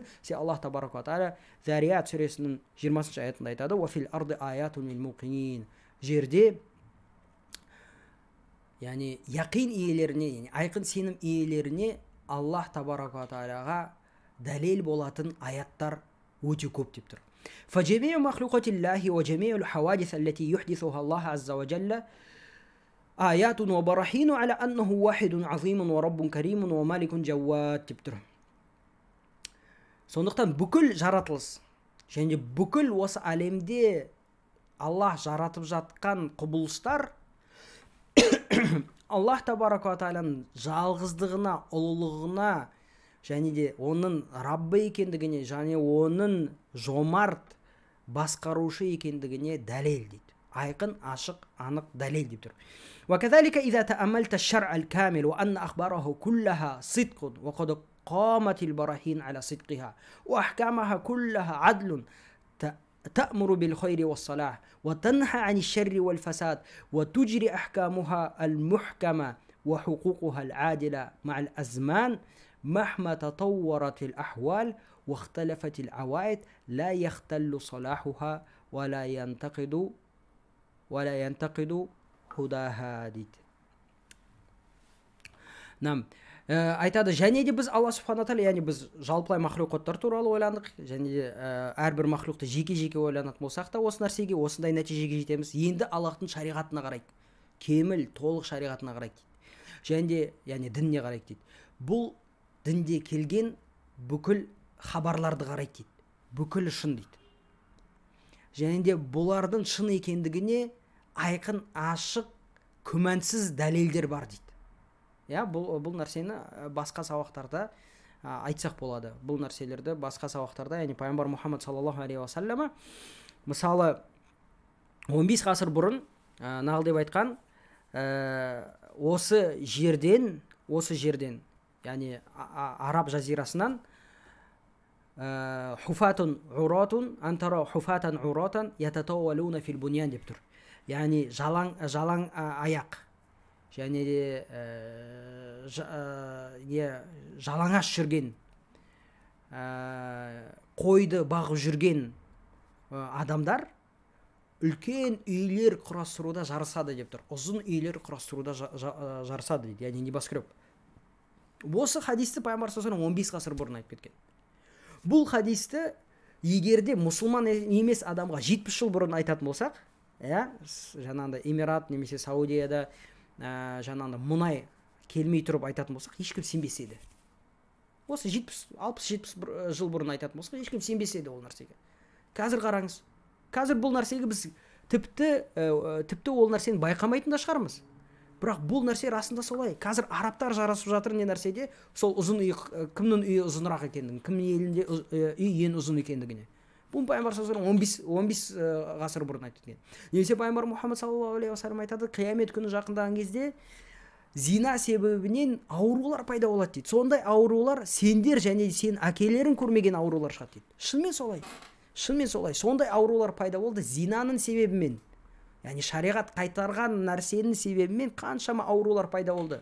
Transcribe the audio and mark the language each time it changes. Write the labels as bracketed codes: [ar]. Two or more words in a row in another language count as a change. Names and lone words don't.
[kk] Сен Аллах [ar] تبارك وتعالى [kk] Зарият сүресінің 20-шы аятында айтады: [ar] "وفي الأرض آيات للموقنين". [kk] Жерде, яғни яқин иелеріне, яғни айқын сенім иелеріне Аллах [ar] تبارك وتعالى [kk] дәлел болатын аяттар өте көп деп тұр. [ar] فجميع مخلوقات الله وجميع الحوادث التي يحدثها الله عز وجل آيات وبراهين على أنه واحد عظيم ورب كريم ومالك جواد [kk] деп тұр. [ar] Сондықтан бүкіл жаратылыс және бүкіл осы әлемде Аллах жаратып жатқан құбылыстар Аллах تبارك وتعالى жалғыздығына, ұлылығына және де оның Раббы екендігіне және оның жомарт басқарушы екендігіне дәлел дейді. Айқын, ашық, анық дәлел деп тұр. وكذلك إذا تأملت الشرع الكامل وأن أخباره كلها صدق وقد قامت البراهين على صدقها وأحكامها كلها عدل تأمر بالخير والصلاح وتنهى عن الشر والفساد وتجري أحكامها المحكمة وحقوقها العادلة مع الأزمان مهما تطورت الأحوال واختلفت العوائد لا يختل صلاحها ولا ينتقد هداها дейді. [kk] Айтады, және де біз Алла [ar] سبحانه وتعالى, [kk] яғни біз жалпылай махлуқаттар туралы ойландық, және де әрбір махлуқты жеке-жеке ойланатын болсақ та осы нәрсеге, осындай нәтижеге жетеміз. Енді Аллахтың шариғатына қарайды, кеміл, толық шариғатына қарайды, және де яғни дініне қарайды дейді. Бұл дінде келген бүкіл хабарларды қарайды дейді, бүкіл шын дейді. Және де бұлардың шын екендігіне айқын, ашық, күмәнсіз дәлелдер бар дейді. Бұл нәрсені басқа сабақтарда айтсақ болады. Бұл нәрселерді басқа сабақтарда, яғни пайғамбар Мұхаммад [ar] صلى الله عليه وسلم [kk] мысалы 15 ғасыр бұрын нағыл деп айтқан, осы жерден, яғни араб жазирасынан [ar] حفاة عراة أن ترى الحفاة العراة يتطاولون في البنيان [kk] деп тұр. Яғни жалаң аяқ және де жалаңаш жүрген, қойды бағып жүрген адамдар үлкен үйлер құрастыруда жарысады деп тұр. Ұзын үйлер құрастыруда жарысады дейді, яғни небоскреб. Осы хадисті пайғамбар [ar] صلى الله عليه وسلم [kk] 15 ғасыр бұрын айтып кеткен. Бұл хадисті егерде мұсылман емес адамға 70 жыл бұрын айтатын болсақ, жаңағыдай Эмират немесе Саудияда жаңағыдай мұнай келмей тұрып айтатын болсақ, ешкім сенбес еді. Осы 60-70 жыл бұрын айтатын болсақ, ешкім сенбес еді ол нәрсеге. Қазір қараңыз, қазір бұл нәрсеге біз тіпті ол нәрсені байқамайтын да шығармыз. Бірақ бұл нәрсе расында солай. Қазір арабтар жарасып жатыр не нәрседе, сол ұзын үй, кімнің үйі ұзынырақ екендігін, кімнің елінде үй ең ұзын екендігіне. Бұл пайғамбар [ar] صلى الله عليه وسلم [kk] 15 ғасыр бұрын айтып кеткен. Немесе пайғамбар Мұхаммад [ar] صلى الله عليه وسلم [kk] айтады, қиямет күні жақындаған кезде зина себебінен аурулар пайда болады дейді. Сондай аурулар сендер және сен әкелерің көрмеген аурулар шығады дейді. Шынымен солай. Шынымен солай. Сондай аурулар пайда болды зинаның себебімен. Яғни шариғат қайтарған нәрсенің себебімен қаншама аурулар пайда болды.